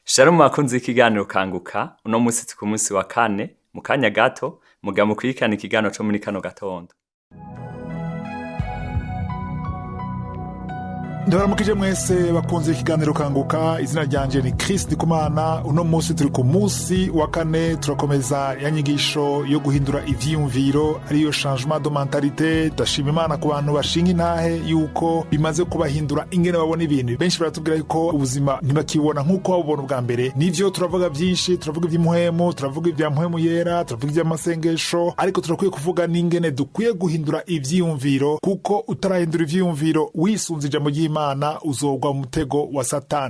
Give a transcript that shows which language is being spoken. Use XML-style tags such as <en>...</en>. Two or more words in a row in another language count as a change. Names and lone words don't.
<rn>Shalom bakunzi ikiganiro kanguka uno musi ku munsi wa kane mu kanya gato muga mukurikirana ikiganiro co muri kano gatondo. Ndabaramukije mwese bakunze ikiganiro kanguka, izina ryanje ni Chris Ndikumana. Uno musi turi ku musi wa kane turakomeza ya nyigisho yo guhindura ivyiyumviro ariyo</rn> <fr>changement de mentalité.</fr> <rn>Ndashima Imana ku bantu bashinga intahe yuko bimaze kubahindura ingene babona ibintu. Benshi baratubwira yuko ubuzima ntibakibona nkuko babona ubwa mbere. Nivyo turavuga byinshi, turavuga ivy'impuhemu, turavuga ivya mpwemu yera, turavuga ivy'amasengesho, ariko turakwiye kuvuga n'ingene dukwiye guhindura ivyiyumviro, kuko utarahindura ivyiyumviro wisunze ijambo Imana uzogwa mu mutego wa Satani.</rn>